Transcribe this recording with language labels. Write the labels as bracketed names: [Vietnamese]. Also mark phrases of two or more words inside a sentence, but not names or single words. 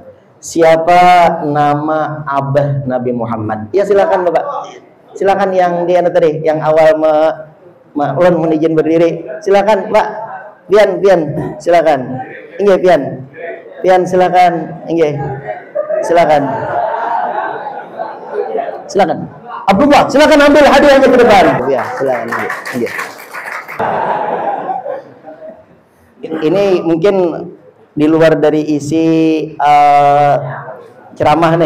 [Banjar] Siapa nama Abah Nabi Muhammad? Ya silakan Bapak. Silakan yang di anu tadi, yang awal ulun mohon izin berdiri. Silakan Pak. Pian, silakan. Nggih, Pian silakan. Nggih. Silakan. Silakan. Abdullah, silakan ambil hadiahnya ke depan. Ya, silakan. Nggih. Ini mungkin di luar dari isi ceramah nih.